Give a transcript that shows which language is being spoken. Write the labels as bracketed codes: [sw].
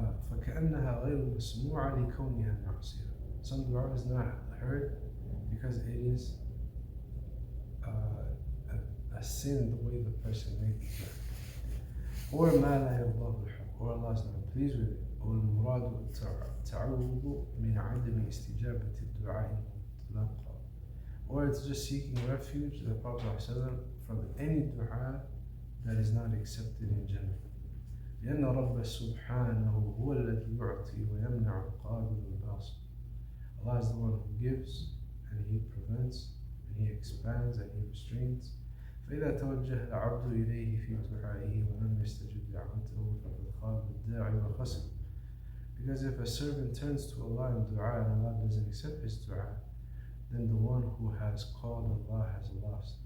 [ar] فكأنها غير مسموعة لكونها معصية. [en] Some dua is not heard because it is a sin the way the person made it. Or [ar] ما لا يرضاه الحق, [en] or Allah is not pleased with it. Or [ar] المراد التعوذ من عدم استجابة الدعاء المطلقة. [en] Or it's just seeking refuge, the Prophet ﷺ, from any dua that is not accepted in general. [ar] لأن رب سبحانه هو الذي يعطي ويمنع القابل الباسط. [en] Allah is the one who gives and He prevents and He expands and He restrains. [ar] فإذا توجه العبد إليه في دعائه ولم يستجب دعوته فقد خاب الداعي وخسر. [en] Because if a servant turns to Allah in dua and Allah doesn't accept his dua, then the one who has called Allah has lost.